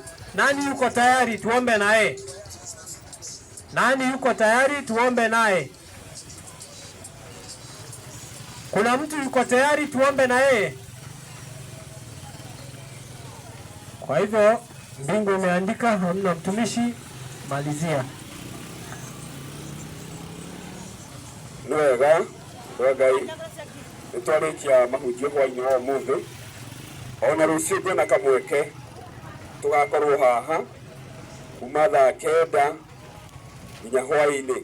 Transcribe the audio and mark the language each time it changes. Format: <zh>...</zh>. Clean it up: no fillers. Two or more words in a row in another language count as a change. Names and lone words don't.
<sw>Nani yuko tayari tuombe naye? Nani yuko tayari tuombe naye? Kuna mtu yuko tayari tuombe na yeye? Kwa hivyo mbingu imeandika, hamna mtumishi, malizia.</sw> <ki>Nwega Ngai nitwarikia mahunjio hwainĩ wa ũmũthĩ. Ona rũciũ kwĩna kamweke tũgakorwo haha kuma thaa 9 nginya hwainĩ.</ki>